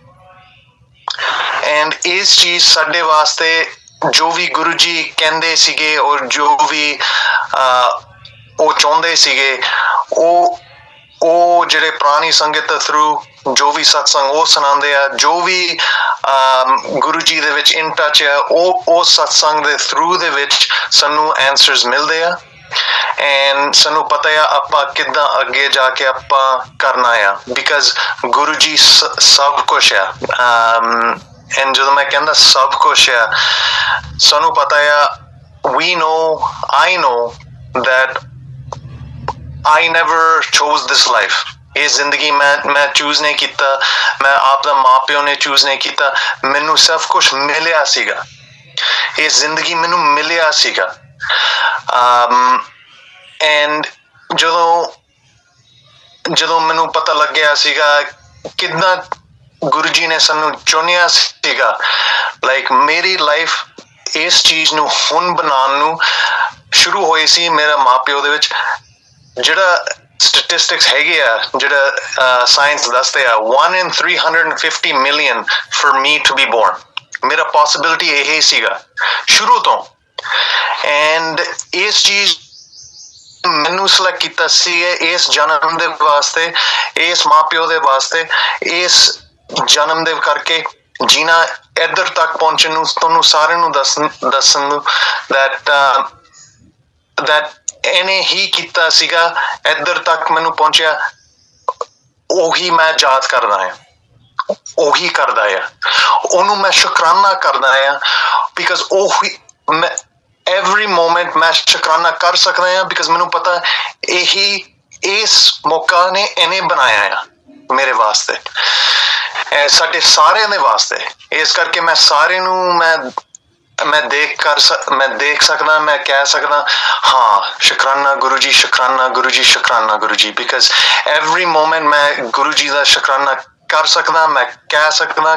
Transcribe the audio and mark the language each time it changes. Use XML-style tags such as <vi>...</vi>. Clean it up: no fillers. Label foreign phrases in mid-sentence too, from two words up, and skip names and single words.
<pa>ਐਂਡ ਇਸ ਚੀਜ਼ ਸਾਡੇ ਵਾਸਤੇ ਜੋ ਵੀ ਗੁਰੂ ਜੀ ਕਹਿੰਦੇ ਸੀਗੇ ਔਰ ਜੋ ਵੀ ਉਹ ਚਾਹੁੰਦੇ ਸੀਗੇ, ਉਹ ਜਿਹੜੇ ਪੁਰਾਣੀ ਸੰਗਤ ਥਰੂ ਜੋ ਵੀ ਸਤਸੰਗ ਉਹ ਸੁਣਾਉਂਦੇ ਆ, ਜੋ ਵੀ ਗੁਰੂ ਜੀ ਦੇ ਵਿੱਚ</pa> <en>in touch</en> <pa>ਆ, ਉਹ ਸਤਸੰਗ ਦੇ ਥਰੂ ਦੇ ਵਿੱਚ ਸਾਨੂੰ ਐਂਸਰਸ ਮਿਲਦੇ ਆ। ਐਂਡ ਸਾਨੂੰ ਪਤਾ ਆ ਆਪਾਂ ਕਿੱਦਾਂ ਅੱਗੇ ਜਾ ਕੇ ਆਪਾਂ ਕਰਨਾ ਆ, ਬਿਕਾਜ਼ ਗੁਰੂ ਜੀ ਸਭ ਕੁਛ ਆ। ਐਂਡ ਜਦੋਂ ਮੈਂ ਕਹਿੰਦਾ ਸਭ ਕੁਛ ਆ, ਸਾਨੂੰ ਪਤਾ ਆ,</pa> <en>I know that I never chose this life.</en> <pa>ਇਹ ਜ਼ਿੰਦਗੀ ਮੈਂ ਚੂਜ਼ ਨਹੀਂ ਕੀਤਾ, ਮੈਂ ਆਪ ਦਾ ਮਾਂ ਪਿਓ ਨੇ ਚੂਜ਼ ਨਹੀਂ ਕੀਤਾ, ਮੈਨੂੰ ਸਭ ਕੁਛ ਮਿਲਿਆ ਸੀਗਾ, ਇਹ ਜ਼ਿੰਦਗੀ ਮੈਨੂੰ ਮਿਲਿਆ ਸੀਗਾ। ਐਂਡ ਜਦੋਂ ਮੈਨੂੰ ਪਤਾ ਲੱਗਿਆ ਸੀਗਾ ਕਿੱਦਾਂ ਗੁਰੂ ਜੀ ਨੇ ਸਾਨੂੰ ਚੁਣਿਆ ਸੀਗਾ, ਲਾਈਕ ਮੇਰੀ ਲਾਈਫ ਇਸ ਚੀਜ਼ ਨੂੰ ਹੁਣ ਬਣਾਉਣ ਨੂੰ ਸ਼ੁਰੂ ਹੋਈ ਸੀ ਮੇਰੇ ਮਾਂ ਪਿਓ ਦੇ ਵਿੱਚ। ਜਿਹੜਾ ਸਟੈਟਿਸਟਿਕਸ ਹੈਗੇ ਆ, ਜਿਹੜਾ ਸਾਇੰਸ ਦੱਸਦੇ ਆ,</pa> <en>1 in 350 million for me to be born,</en> <pa>ਮੇਰਾ ਪੋਸੀਬਿਲਿਟੀ ਇਹ ਸੀਗਾ ਸ਼ੁਰੂ ਤੋਂ। ਐਂਡ ਇਸ ਚੀਜ਼ ਮੈਨੂੰ ਸਿਲੈਕਟ ਕੀਤਾ ਸੀ ਇਸ ਜਨਮ ਦੇ ਵਾਸਤੇ, ਇਸ ਮਾਂ ਪਿਓ ਦੇ ਵਾਸਤੇ, ਇਸ ਜਨਮ ਦੇ ਕਰਕੇ ਜੀਣਾ, ਇੱਧਰ ਤੱਕ ਪਹੁੰਚਣ ਨੂੰ, ਤੁਹਾਨੂੰ ਸਾਰਿਆਂ ਨੂੰ ਦੱਸਣ ਨੂੰ that ਇਹਨੇ ਹੀ ਕੀਤਾ ਸੀਗਾ, ਇੱਧਰ ਤੱਕ ਮੈਨੂੰ ਪਹੁੰਚਿਆ, ਉਹੀ ਮੈਂ ਯਾਦ ਕਰਦਾ ਆ, ਉਹੀ ਕਰਦਾ ਆ, ਉਹਨੂੰ ਮੈਂ ਸ਼ੁਕਰਾਨਾ ਕਰਦਾ ਆ, ਬਿਕਾਜ਼ ਉਹੀ ਮੈਂ</pa> <en>every moment</en> <pa>ਮੈਂ ਸ਼ੁਕਰਾਨਾ ਕਰ ਸਕਦਾ ਆ, ਬਿਕਾਜ਼ ਮੈਨੂੰ ਪਤਾ ਇਹੀ ਇਸ ਮੌਕਾ ਨੇ ਇਹਨੇ ਬਣਾਇਆ ਆ ਮੇਰੇ ਵਾਸਤੇ। ਸਾਡੇ ਸਾਰਿਆਂ ਦੇ ਵਾਸਤੇ। ਇਸ ਕਰਕੇ ਮੈਂ ਸਾਰੇ ਨੂੰ ਮੈਂ ਦੇਖ ਸਕਦਾ, ਮੈਂ ਕਹਿ ਸਕਦਾ ਹਾਂ ਸ਼ੁਕਰਾਨਾ ਗੁਰੂ ਜੀ, ਸ਼ੁਕਰਾਨਾ ਗੁਰੂ ਜੀ, ਸ਼ੁਕਰਾਨਾ ਗੁਰੂ ਜੀ, ਬਿਕਾਜ਼</pa> <en>every moment</en> <pa>ਮੈਂ ਗੁਰੂ ਜੀ ਦਾ ਸ਼ੁਕਰਾਨਾ ਕਰ ਸਕਦਾ, ਮੈਂ ਕਹਿ ਸਕਦਾ।</pa>